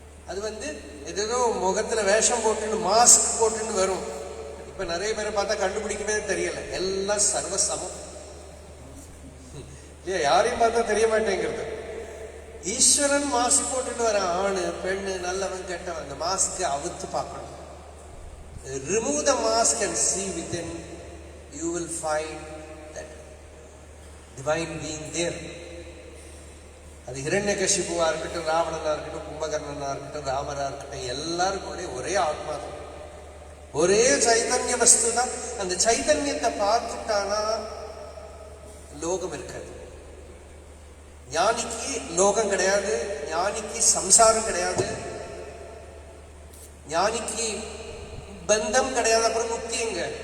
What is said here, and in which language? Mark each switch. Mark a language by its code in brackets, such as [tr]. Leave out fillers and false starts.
[ta] அது ஏதோ முகத்துல வேஷம் போட்டுன்னு மாஸ்க் போட்டுன்னு வரும். இப்ப நிறைய பேரை பார்த்தா கண்டுபிடிக்கவே தெரியல, எல்லாம் சர்வசமம் இல்லையா? யாரையும் பார்த்தா தெரிய மாட்டேங்கிறது. ஈஸ்வரன் மாஸ்க் போட்டுட்டு வர, ஆணு பெண்ணு, நல்லவன் கெட்டவன், அந்த மாஸ்க் அவுத்து பார்க்கணும். [en] Remove the mask and see within, you will find that divine being there. [ta] அது ஹிரண்யகசிபுவா இருக்கட்டும், ராவணனா இருக்கட்டும், கும்பகர்ணனா இருக்கட்டும், ராமரா இருக்கட்டும், எல்லாருக்கும் ஒரே ஆத்மா தான், ஒரே சைதன்ய வஸ்து தான். அந்த சைதன்யத்தை பார்த்துட்டானா லோகம் இருக்காது. ஞானிக்கு லோகம் கிடையாது, ஞானிக்கு சம்சாரம் கிடையாது, ஞானிக்கு பந்தம் கிடையாது. அப்புறம் முக்தி எங்க?